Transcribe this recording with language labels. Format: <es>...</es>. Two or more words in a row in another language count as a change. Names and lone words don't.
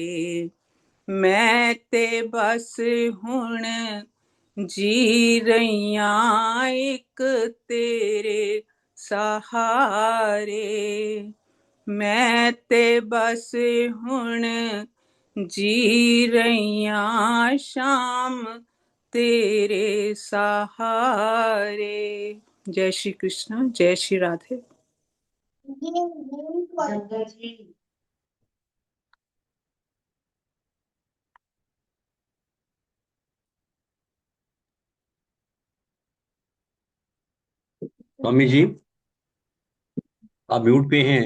<pa>ਮੈਂ ਤੇ ਬਸ ਹੁਣ ਜੀ ਰਿਹਾ ਇੱਕ ਤੇਰੇ ਸਹਾਰੇ। ਮੈਂ ਤੇ ਬਸ ਹੁਣ ਜੀ ਰਿਹਾ ਸ਼ਾਮ ਤੇਰੇ ਸਹਾਰੇ।</pa> <hi>जय श्री कृष्ण, जय श्री राधे। स्वामी जी आप म्यूट पे हैं।</hi>